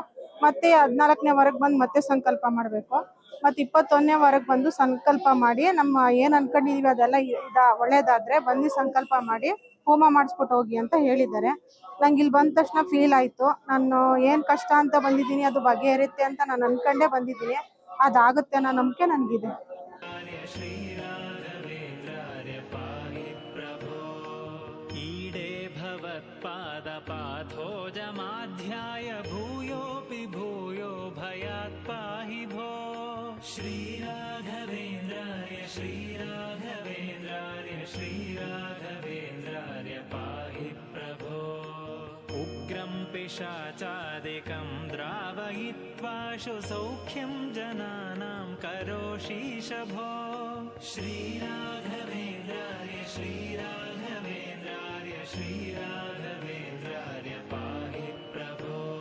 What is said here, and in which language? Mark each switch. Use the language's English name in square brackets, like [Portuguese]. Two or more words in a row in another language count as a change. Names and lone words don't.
[Kannada] ಮತ್ತೆ 14ನೇ ವಾರಕ್ಕೆ ಬಂದು ಮತ್ತೆ ಸಂಕಲ್ಪ ಮಾಡಬೇಕು. ಮತ್ತು 21ನೇ ವಾರಕ್ಕೆ ಬಂದು ಸಂಕಲ್ಪ ಮಾಡಿ ನಮ್ಮ ಏನು ಅನ್ಕೊಂಡಿದೀವಿ ಅದೆಲ್ಲ ಒಳ್ಳೇದಾದ್ರೆ ಬಂದು ಸಂಕಲ್ಪ ಮಾಡಿ ಹೋಮ ಮಾಡಿಸ್ಬಿಟ್ಟು ಹೋಗಿ ಅಂತ ಹೇಳಿದ್ದಾರೆ. ನಂಗೆ ಇಲ್ಲಿ ಬಂದ ತಕ್ಷಣ ಫೀಲ್ ಆಯಿತು, ನಾನು ಏನು ಕಷ್ಟ ಅಂತ ಬಂದಿದ್ದೀನಿ ಅದು ಬಗೆಹರಿಯುತ್ತೆ ಅಂತ ನಾನು ಅನ್ಕೊಂಡೇ ಬಂದಿದ್ದೀನಿ. ಅದಾಗುತ್ತೆ ಅನ್ನೋ ನಂಬಿಕೆ ನನಗಿದೆ. [Sanskrit] पादपाथोजमाध्याय भूयोऽपि भूयो भयात् पाहि भो श्रीराघवेन्द्राय श्रीराघवेन्द्राय श्रीराघवेन्द्राय पाहि प्रभो उग्रं पिशाचादिकं द्रावयित्वाशु सौख्यं जनानां करोषीश भो श्रीराघवेन्द्राय श्रीराघवेन्द्राय श्रीराघवेन्द्राय पाहि प्रभो